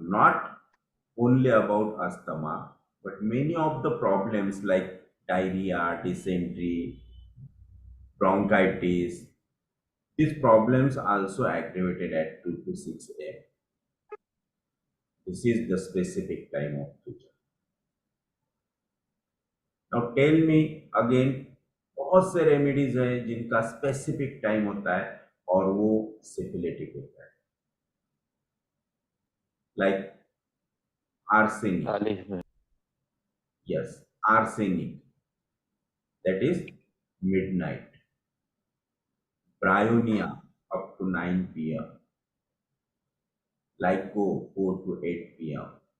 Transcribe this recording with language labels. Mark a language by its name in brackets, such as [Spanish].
[English] Not only about asthma, but many of the problems like diarrhea, dysentery, bronchitis, these problems also aggravated at 2 to 6 a.m. This is the specific time of future. Now tell me again, [Hindi] बहुत से remedies हैं जिनका specific time होता है और वो syphilitic होता है, लाइक आर्सेनिक. खाली में [English] Yes, arsenic, that is midnight. Bryonia up to 9 p.m. Lyco 4 to 8 p.m.